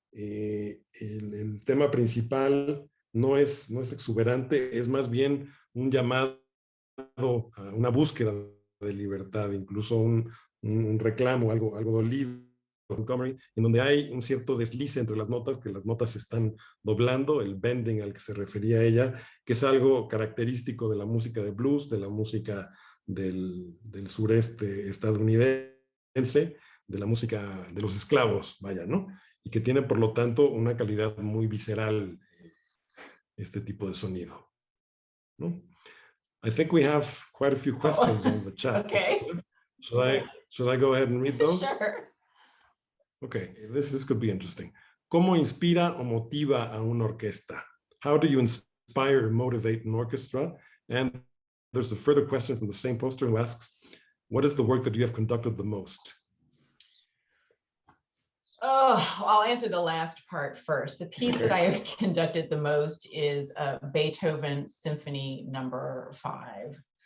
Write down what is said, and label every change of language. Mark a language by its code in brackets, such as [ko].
[es] El tema principal no es exuberante, es más bien un llamado a una búsqueda de libertad, incluso un reclamo, algo dolido, Montgomery, en donde hay un cierto deslice entre las notas, que las notas se están doblando, el bending al que se refería ella, que es algo característico de la música de blues, de la música del sureste estadounidense, de la música de los esclavos, vaya, ¿no? Y que tiene, por lo tanto, una calidad muy visceral, este tipo de sonido, ¿no? [en] I think we have quite a few questions on the chat. Okay. Should I go ahead and read those? Sure. Okay, this could be interesting. [es] ¿Cómo inspira o motiva a una orquesta? [en] How do you inspire or motivate an orchestra? And there's a further question from the same poster who asks, what is the work that you have conducted the most? Oh, I'll answer the last part first. The piece that I have conducted the most is Beethoven Symphony No. 5.